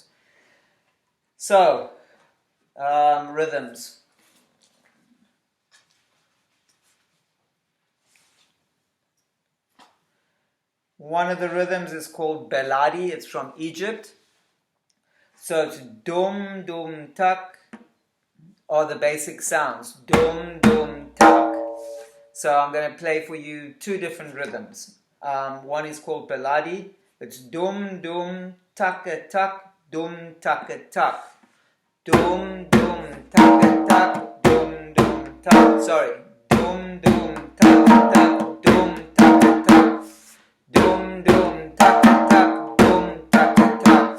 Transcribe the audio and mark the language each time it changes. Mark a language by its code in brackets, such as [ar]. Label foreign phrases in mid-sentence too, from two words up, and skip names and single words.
[en] So, rhythms. One of the rhythms is called Beladi. It's from Egypt. So it's dum, dum, tak, are the basic sounds. Dum, dum, tak. So I'm going to play for you two different rhythms. One is called Baladi. It's dum dum taka tak, dum taka tak. Dum dum taka tak, dum dum tak. Sorry. Dum dum taka tak, dum taka tak. Dum dum taka tak, dum taka tak.